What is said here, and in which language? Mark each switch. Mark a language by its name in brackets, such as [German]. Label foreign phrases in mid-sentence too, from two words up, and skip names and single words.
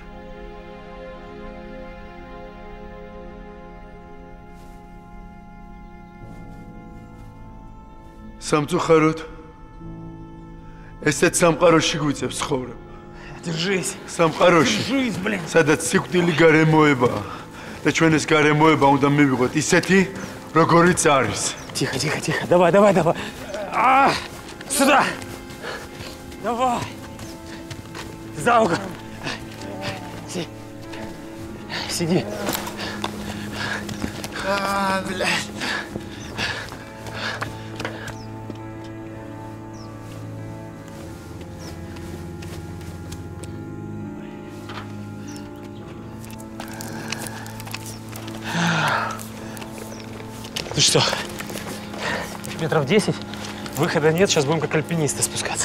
[Georgian] სამწუხაროდ ესეც სამყაროში გვიწევს ცხოვრება. [Russian] Держись. [Georgian] სამყაროში, სადაც სიკვდილი გარემოებაა და ჩვენ ეს გარემოება უნდა მივიღოთ ისეთი, როგორიც არის. [Russian] Тихо, тихо, тихо. Давай, давай, давай. Сюда. Давай. За угол. Сиди. Блядь. Ну что, метров 10, выхода нет, сейчас будем как альпинисты спускаться.